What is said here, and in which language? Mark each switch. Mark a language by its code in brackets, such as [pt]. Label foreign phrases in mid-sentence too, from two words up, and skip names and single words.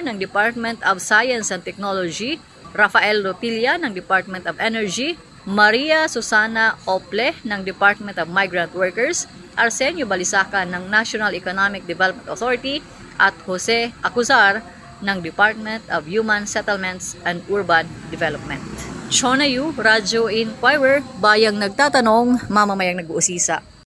[tl] ng Department of Science and Technology, Rafael Rotilla ng Department of Energy, Maria Susana Ople ng Department of Migrant Workers, Arsenio Balisacan ng National Economic Development Authority at Jose Acuzar ng Department of Human Settlements and Urban Development. Chonayu, Radyo Inquirer, bayang nagtatanong, mamamayang nag-uusisa.